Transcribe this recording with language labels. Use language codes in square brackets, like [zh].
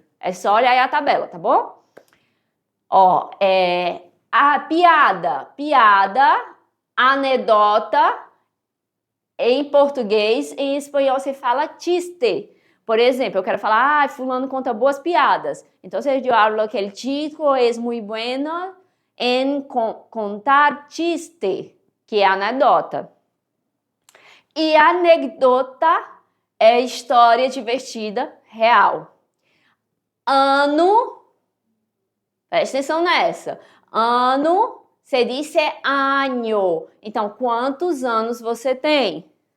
[pt] É só olhar aí a tabela, tá bom? A piada, anedota, em português, em espanhol se fala chiste. Por exemplo, eu quero falar, fulano conta boas piadas. Então, eu [es] hablo que el chico es muy bueno en contar chiste, [pt] que é anedota. E anedota é história divertida, real. Ano, presta atenção nessa. Ano, se diz año. Então, quantos anos você tem?